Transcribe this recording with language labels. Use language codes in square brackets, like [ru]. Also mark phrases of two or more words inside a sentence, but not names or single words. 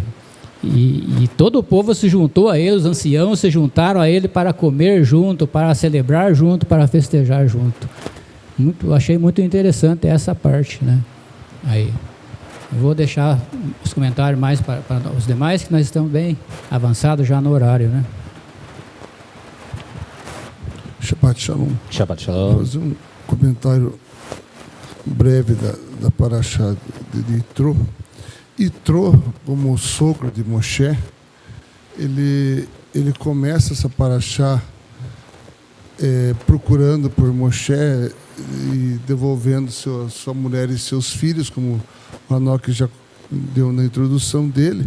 [pt] E todo o povo se juntou a ele, os anciãos se juntaram a ele para comer junto, para celebrar junto, para festejar junto. Achei muito interessante essa parte, né? Aí, eu vou deixar os comentários mais para os demais, que nós estamos bem avançados já no horário, né? [he] שבת שלום. Shabbat [pt] Vou [he] Shalom. [pt] fazer um comentário breve da Parashá de Yitro. Yitro, como sogro de Moshe, ele começa essa Parashá procurando por Moshe e devolvendo sua mulher e seus filhos, como o Hanok já deu na introdução dele.